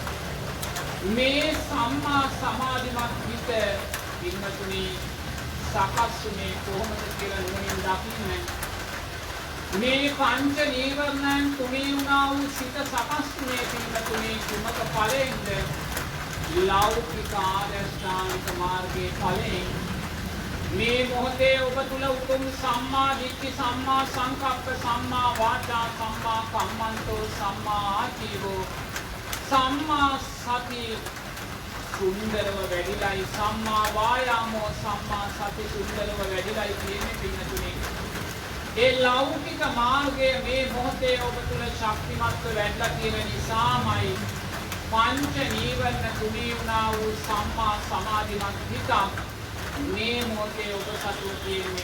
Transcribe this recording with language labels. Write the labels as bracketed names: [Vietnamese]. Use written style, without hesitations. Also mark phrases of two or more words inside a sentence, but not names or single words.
[Sinhala] මේ සම්මා සමාධිමත් හිත පින්වතුනි සකස් වුණේ කොහොමද කියලා නුවණින් දකින්න. මේ පංච නීවරණයන් තුනී වුණා වූ සිත සකස් වුණේ පින්වතුනි කුමක ඵලයෙන්ද? ලෞකික ආර්යශ්‍රාන්ත මාර්ගයේ ඵලයෙන්. මේ මොහොතේ ඔබ තුල උතුම් [Pali] සම්මා දිට්ඨි සම්මා සංකප්ප සම්මා වාචා සම්මා කම්මන්තෝ සම්මා ආජීවෝ සම්මා සති [Sinhala] සුන්දරව වැඩිලයි [Pali] සම්මා වායාමෝ සම්මා සති [Sinhala] සුන්දරව වැඩිලයි කියන්නේ පින්වතුනි. ඒ ලෞකික මාර්ගය මේ මොහොතේ ඔබ තුල ශක්තිමත්ව වැඩිලා තියෙන නිසාමයි පංච නීවරණ තුනී වුණා වූ සම්මා සමාධිමත් හිතක් මේ මොහොතේ ඔබ සතුව තියෙන්නේ.